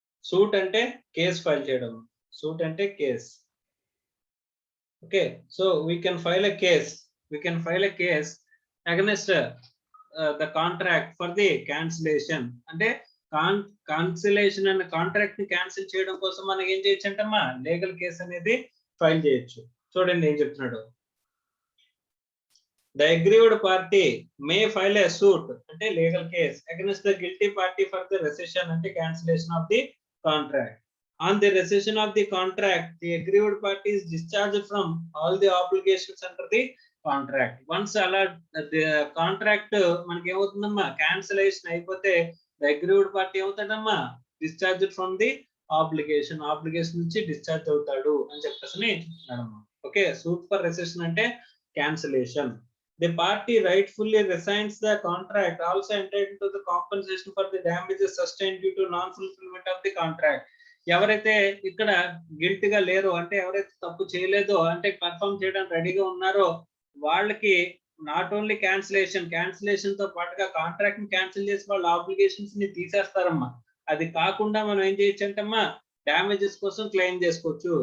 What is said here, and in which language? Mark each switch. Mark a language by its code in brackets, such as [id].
[te] Suit అంటే case file చేయడం, [en] Suit అంటే case. Okay, so we can file a case against the contract for the cancellation. [te] అంటే cancellation అనే contract ని cancel చేయడం కోసం మనం ఏం చేయొచ్చు అంటమ్మా, లీగల్ కేస్ అనేది ఫైల్ చేయొచ్చు. చూడండి ఏం చెప్తున్నాడు, [en] the aggrieved party may file a suit అంటే legal case against the guilty party for the rescission అంటే cancellation of the contract. On the rescission of the contract, the aggrieved party is discharged from all the obligations under the contract. Once అలా the contract [te] మనకి ఏమవుతుందమ్మా, [en] cancellation అయిపోతే the aggrieved party [te] ఏమవుతాడమ్మా, [en] discharged from the obligation [te] నుంచి discharge అవుతాడు అని చెప్పేసి. [en] Okay, suit for rescission అంటే cancellation. The party rightfully resigns the contract, also entitled to the compensation for the damages sustained due to non-fulfillment of the contract. [te] ఎవరైతే ఇక్కడ guilt గా లేరో, అంటే ఎవరైతే తప్పు చేయలేదో, అంటే పర్ఫార్మ్ చేయడానికి రెడీగా ఉన్నారో, వాళ్ళకి నాట్ ఓన్లీ క్యాన్సిలేషన్ తో పాటుగా కాంట్రాక్ట్ ని క్యాన్సిల్ చేసి వాళ్ళ ఆబ్లిగేషన్స్ ని తీసేస్తారమ్మా. అది కాకుండా మనం ఏం చేయొచ్చు అంటమ్మా, డ్యామేజెస్ కోసం క్లెయిమ్ చేసుకోవచ్చు.